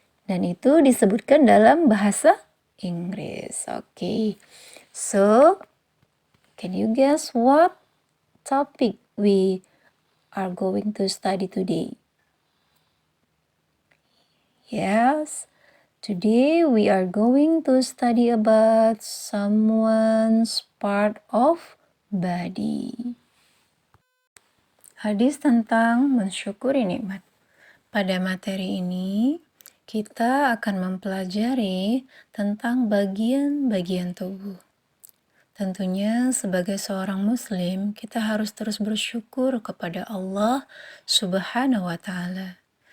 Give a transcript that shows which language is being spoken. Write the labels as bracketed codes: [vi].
[id] Dan itu disebutkan dalam bahasa Inggris. [en] Okay. So, can you guess what topic we are going to study today? Yes. Today we are going to study about someone's part of body. [id] Hadis tentang mensyukuri nikmat. Pada materi ini, kita akan mempelajari tentang bagian-bagian tubuh. Tentunya sebagai seorang muslim, kita harus terus bersyukur kepada Allah Subhanahu wa Ta'ala.